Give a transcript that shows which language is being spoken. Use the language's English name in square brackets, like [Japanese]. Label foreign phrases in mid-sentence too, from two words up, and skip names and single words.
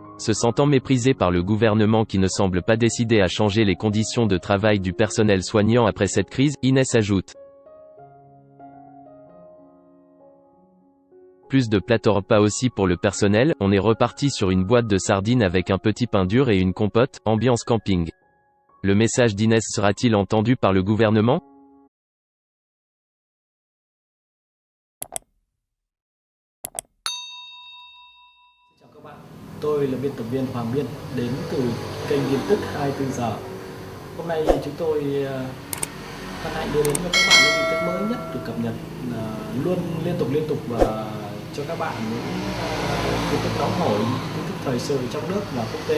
[French] Se sentant méprisée par le gouvernement qui ne semble pas décidé à changer les conditions de travail du personnel soignant après cette crise, Inès ajoute. Plus de plateau repas aussi pour le personnel, on est reparti sur une boîte de sardines avec un petit pain dur et une compote, ambiance camping. Le message d'Inès sera-t-il entendu par le gouvernement? [Vietnamese] Chào các bạn, tôi là biên tập viên Hoàng Biên, đến từ kênh tin tức 24 giờ. Hôm nay chúng tôi hân hạnh đưa đến cho các bạn những tin tức mới nhất được cập nhật luôn liên tục và cho các bạn những tin tức nóng hổi, tin tức thời sự trong nước và quốc tế.